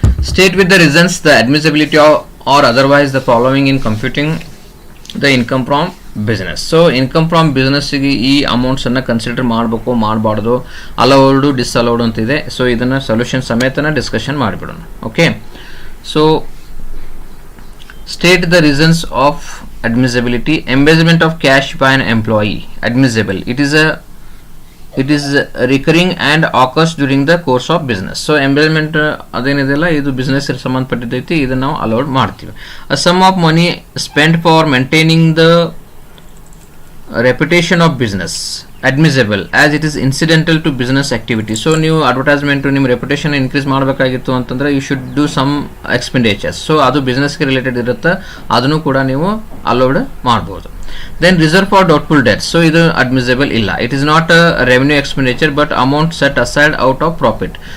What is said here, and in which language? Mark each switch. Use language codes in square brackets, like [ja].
[en] State with the reasons the admissibility or otherwise the following in computing the income from business. [kn] So income from ಬಿಸ್ನೆಸ್ಸಿಗೆ ಈ ಅಮೌಂಟ್ಸನ್ನು consider ಮಾಡಬೇಕು ಮಾಡಬಾರ್ದು, allowed ಡಿಸ್ಅಲೌಡ್ ಅಂತಿದೆ. So ಇದನ್ನು solution ಸಮೇತನ discussion ಮಾಡಿಬಿಡೋಣ. Okay, so [en] State the reasons of admissibility. Embezzlement of cash by an employee admissible. It is recurring and occurs during the course of business. [kn] So embezzlement ಅದೇನಿದೆಲ್ಲ ಇದು business ಸಂಬಂಧಪಟ್ಟಿದ್ದೈತಿ, ಇದನ್ನು ನಾವು allowed ಮಾಡ್ತೀವಿ. [en] A sum of money spent for maintaining the reputation of business admissible as it is incidental to business activity. [kn] So ನೀವು advertisement ನಿಮ್ಮ reputation increase ಮಾಡಬೇಕಾಗಿತ್ತು ಅಂತಂದ್ರೆ [en] You should do some expenditures. [kn] So ಅದು ಬಿಸ್ನೆಸ್ಗೆ related ಇರುತ್ತೆ, ಅದನ್ನು ಕೂಡ ನೀವು ಅಲೌಡ್ ಮಾಡ್ಬೋದು. [en] Then reserve for doubtful debts. [kn] So ಇದು ಅಡ್ಮಿಸಿಬಲ್ ಇಲ್ಲ. [en] It is not a revenue expenditure but amount set aside out of profit.